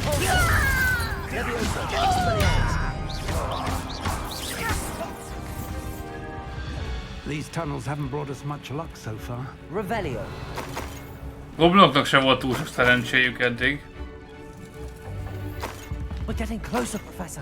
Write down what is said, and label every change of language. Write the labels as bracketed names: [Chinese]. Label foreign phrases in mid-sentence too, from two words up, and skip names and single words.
[English] These tunnels haven't brought us much luck so far. Revelio. [Hungarian] Goblinoknak se volt túl sok szerencséjük eddig. [English] We're getting closer, Professor.